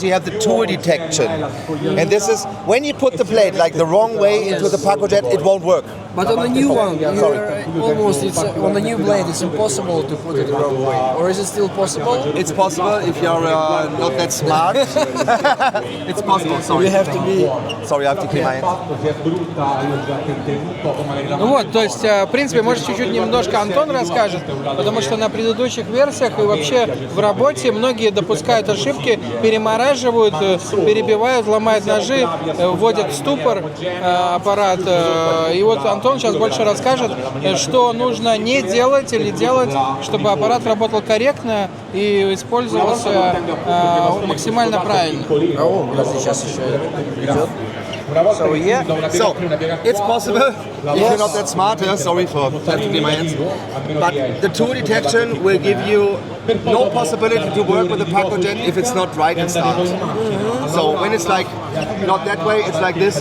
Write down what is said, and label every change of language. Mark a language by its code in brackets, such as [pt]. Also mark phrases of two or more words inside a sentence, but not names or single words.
[en] You have the tool detection, and this is when you put the plate like the wrong way into the PacoJet, it won't work. But on the new one, almost it's on the new blade, it's impossible to put it the wrong way. Or is it still possible? It's possible if you're not that smart. It's possible, sorry. You have to be. Sorry, I have to clean my hands. [it] Si è brutta, io ho già interrotto, poi magari la [ru] Ну вот, то есть, в принципе, может, чуть-чуть немножко Антон расскажет, потому что на предыдущих версиях и вообще в работе многие допускают ошибки, перемораживают, перебивают, ломают ножи, вводят в ступор аппарат. И вот Антон сейчас больше расскажет, что нужно не делать или делать, чтобы аппарат работал корректно и использовался максимально правильно. Подожди, сейчас еще идет. [en] So yeah. So, it's possible, if you're not that smart, sorry for having to clean my hands, but the tool detection will give you no possibility to work with the PacoJet if it's not right in start. So when it's like not that way, it's like this,